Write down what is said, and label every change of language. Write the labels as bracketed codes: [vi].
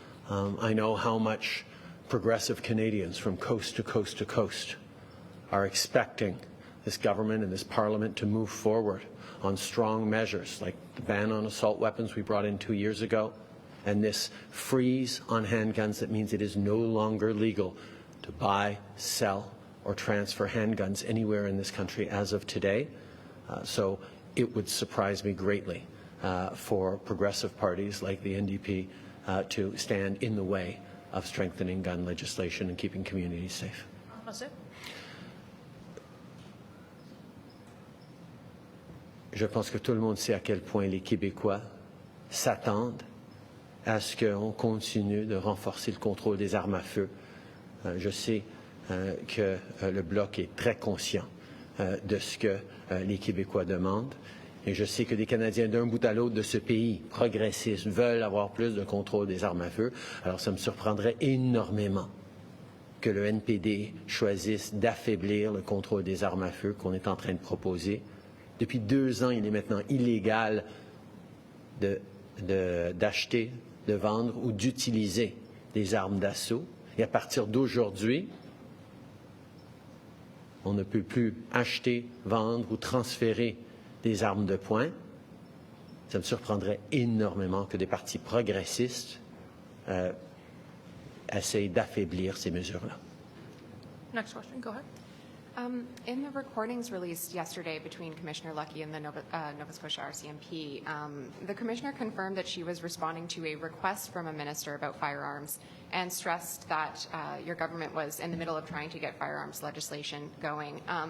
[en] I know how much progressive Canadians from coast to coast to coast are expecting this government and this Parliament to move forward on strong measures like the ban on assault weapons we brought in 2 years ago, and this freeze on handguns that means it is no longer legal to buy, sell, or transfer handguns anywhere in this country as of today. So it would surprise me greatly for progressive parties like the NDP to stand in the way of strengthening gun legislation and keeping communities safe. [fr] Français? Je pense que tout le monde sait à quel point les Québécois s'attendent à ce qu'on continue de renforcer le contrôle des armes à feu. Je sais que le Bloc est très conscient de ce que les Québécois demandent. Et je sais que les Canadiens d'un bout à l'autre de ce pays progressistes veulent avoir plus de contrôle des armes à feu. Alors ça me surprendrait énormément que le NPD choisisse d'affaiblir le contrôle des armes à feu qu'on est en train de proposer. Depuis 2 ans, il est maintenant illégal d'acheter, de vendre ou d'utiliser des armes d'assaut. Et à partir d'aujourd'hui, on ne peut plus acheter, vendre ou transférer des armes de poing. Ça me surprendrait énormément que des partis progressistes essayent d'affaiblir ces mesures-là. [en] Next question, go ahead. In the recordings released yesterday between Commissioner Lucky and the Nova Scotia RCMP, the Commissioner confirmed that she was responding to a request from a minister about firearms and stressed that your government was in the middle of trying to get firearms legislation going.